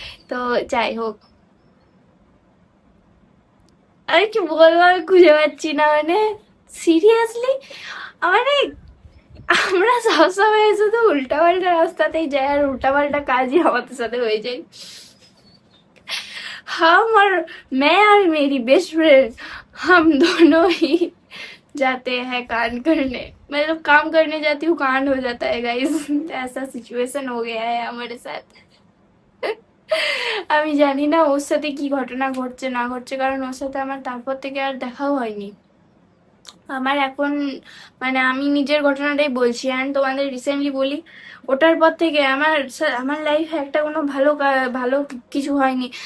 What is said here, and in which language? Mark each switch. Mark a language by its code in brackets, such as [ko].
[bn] তো যাই হোক, আমি কি বলবো আমি খুঁজে পাচ্ছি না, মানে সিরিয়াসলি মানে আমরা সবসময় শুধু উল্টাপাল্টা রাস্তাতেই যাই আর উল্টাপাল্টা কাজই আমাদের साथे হয়ে যায়। [hi] हम और मैं और मेरी बेस्ट फ्रेंड, हम दोनों ही जाते हैं कांड करने, मतलब काम करने जाती हूँ कांड हो जाता है गाइस। ऐसा सिचुएशन हो गया है हमारे साथ। [bn] আমি জানি না ওর সাথে কি ঘটনা ঘটছে না ঘটছে, কারণ ওর সাথে আমার তারপর থেকে আর দেখাও হয়নি। আমার এখন মানে আমি নিজের ঘটনাটাই বলছি, অ্যান্ড তোমাদের রিসেন্টলি বলি, ওটার পর থেকে আমার লাইফে একটা কোনো ভালো কিছু হয়নি।